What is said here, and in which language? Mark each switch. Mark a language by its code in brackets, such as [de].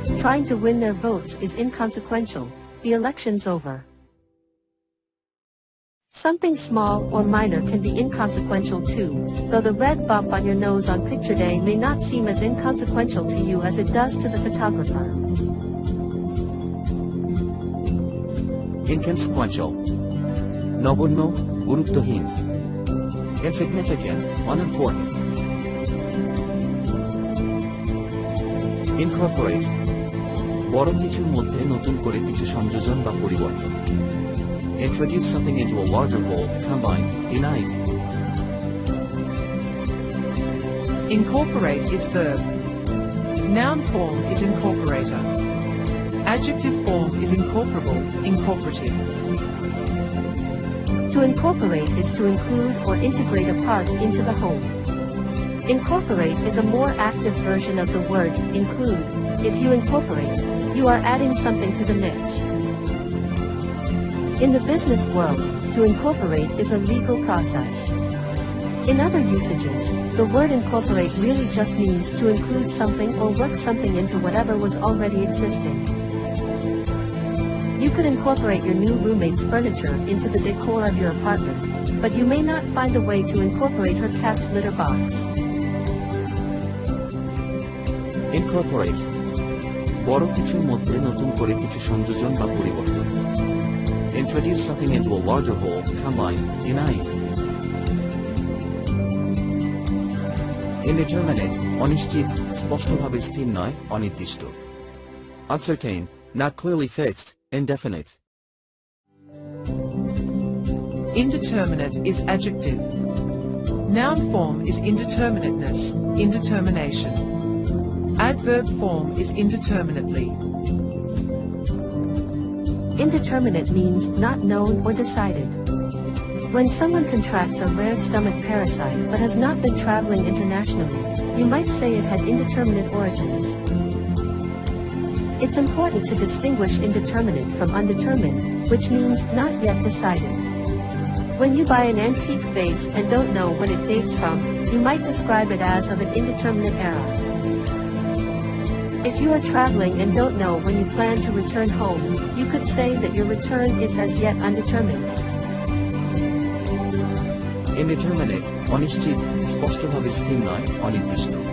[en] Trying to win their votes is inconsequential. The election's over. Something small or minor can be inconsequential too, though the red bump on your nose on picture day may not seem as inconsequential to you as it does to the photographer. [bn] Inconsequential, নগণ্য, গুরুত্বহীন. [en] Insignificant, unimportant. [bn] Incorporate, বড় কিছুর মধ্যে নতুন করে কিছু সংযোজন বা পরিবর্তন. [en] Introduce something into a larger whole, combine, unite. Incorporate is verb. Noun form is incorporator. Adjective form is incorporable, incorporative. To incorporate is to include or integrate a part into the whole. Incorporate is a more active version of the word include. If you incorporate, you are adding something to the mix. In the business world, to incorporate is a legal process. In other usages, the word incorporate really just means to include something or work something into whatever was already existing. You could incorporate your new roommate's furniture into the decor of your apartment, but you may not find a way to incorporate her cat's litter box. [bn] Incorporate, বড় কিছুর মধ্যে নতুন করে কিছু সংযোজন বা পরিবর্তন. [en] Introduce something into a larger whole, combine, unite. [bn] Indeterminate, অনিশ্চিত, স্পষ্টভাবে স্থির নয়, অনির্দিষ্ট. [en] Uncertain, not clearly fixed, indefinite. Indeterminate is adjective. Noun form is indeterminateness, indetermination. Adverb form is indeterminately. Indeterminate means not known or decided. When someone contracts a rare stomach parasite but has not been traveling internationally, you might say it had indeterminate origins. It's important to distinguish indeterminate from undetermined, which means not yet decided. When you buy an antique vase and don't know when it dates from, you might describe it as of an indeterminate era. If you are traveling and don't know when you plan to return home, you could say that your return is as yet undetermined. [bn] Indeterminate, অনিশ্চিত, স্পষ্টভাবে স্থির নয়, অনির্দিষ্ট.